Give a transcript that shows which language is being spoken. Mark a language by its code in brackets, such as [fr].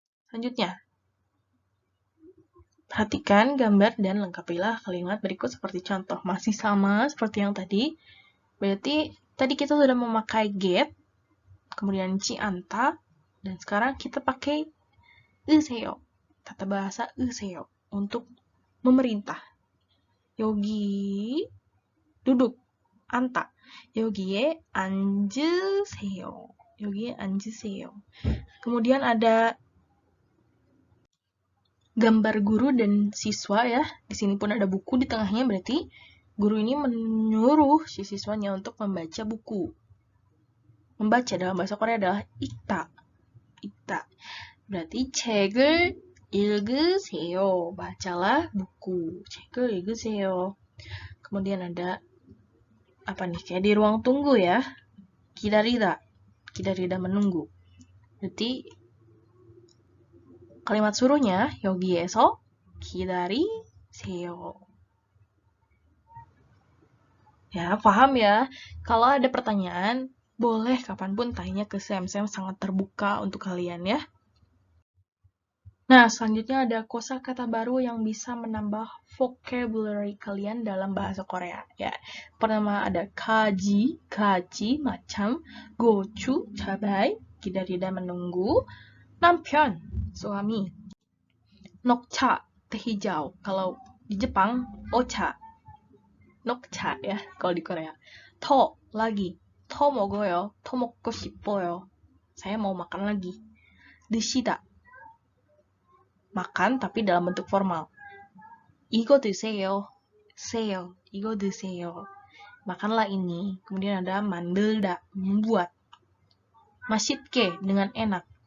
[id] Selanjutnya, perhatikan gambar dan lengkapilah kalimat berikut seperti contoh. Masih sama seperti yang tadi. Berarti tadi kita sudah memakai get, kemudian cianta, dan sekarang kita pakai 으세요. Tata bahasa 으세요 untuk memerintah. [ko] 여기 duduk, anta. 여기에 앉으세요. 여기 앉으세요. [id] Kemudian ada gambar guru dan siswa ya. Di sini pun ada buku di tengahnya, berarti guru ini menyuruh si siswanya untuk membaca buku. Membaca dalam bahasa Korea adalah 읽다. [ko] 읽다. berarti 책을 읽으세요. [id] bacalah buku. [ko] 책을 읽으세요. [id] Kemudian ada apa nih? Kayak di ruang tunggu ya. 기다리다. 기다리다 menunggu. Berarti kalimat suruhnya [ko] 여기에서 기다리세요. [id] Ya, paham ya? Kalau ada pertanyaan, boleh kapanpun tanya ke Sam. Sam sangat terbuka untuk kalian ya. Nah, selanjutnya ada kosakata baru yang bisa menambah vocabulary kalian dalam bahasa Korea. Ya, pertama ada kaji, macam, gochu, cabai, 기다리다 menunggu, 남편, suami, 녹차, teh hijau. Kalau di Jepang, ocha, 녹차 ya, kalau di Korea. [ko] 더, lagi, 더 먹어요, 더 먹고 싶어요. [id] Saya mau makan lagi. 드시다, makan tapi dalam bentuk formal. [ko] 이거 드세요. 세요. 이거 드세요. [id] Makanlah ini. Kemudian ada 만들다, membuat. 맛있게, dengan enak.